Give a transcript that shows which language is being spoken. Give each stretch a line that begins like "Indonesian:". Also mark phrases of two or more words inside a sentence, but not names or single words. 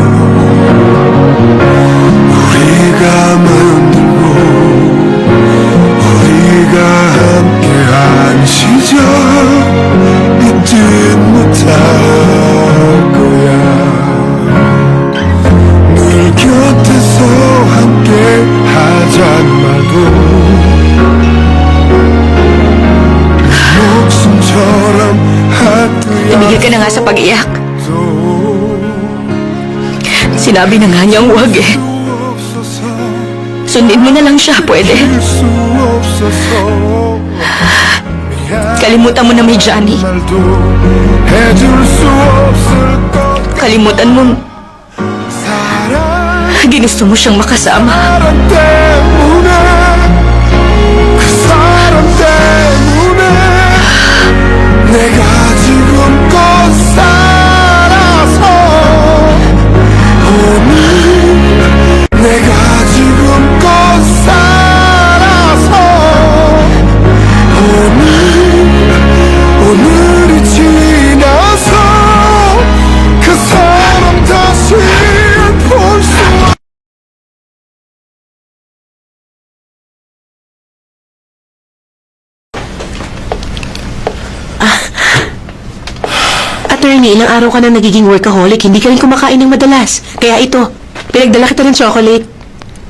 Korean: 우리가 만들고 우리가 함께한 시절 잊지 못할 거야 늘 곁에서 함께 하자는 말도 목숨처럼
Filipino: Tumigil ka na nga sa pag-iyak. Sinabi na nga niyang huwag eh. Sundin mo na lang siya, pwede. Kalimutan mo na may Johnny. Kalimutan mo ginusto mo siyang makasama.
Korean: 그 사람 때문에 내가 지금껏 살아서 오늘 내가 지금껏 살아서 오늘이 지나서 그 사람 다시 볼수
Filipino: Attorney, ilang araw ka na nagiging workaholic, hindi ka rin kumakain ng madalas. Kaya ito, pinagdala kita ng chocolate.